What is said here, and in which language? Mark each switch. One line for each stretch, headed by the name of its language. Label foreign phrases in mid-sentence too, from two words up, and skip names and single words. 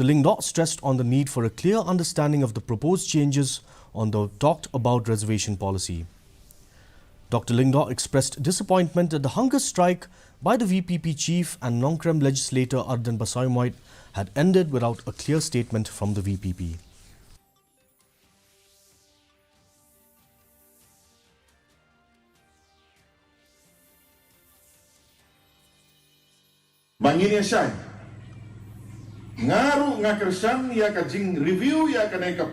English: Lingdaw stressed on the need for a clear understanding of the proposed changes on the talked about reservation policy. Dr. Lingdaw expressed disappointment that the hunger strike by the VPP chief and Nongkrem legislator Arden Basayomoit had ended without a clear statement from the VPP.
Khasi: Banginia Shai ngaru ngakersan ya ka jing review ya ka naika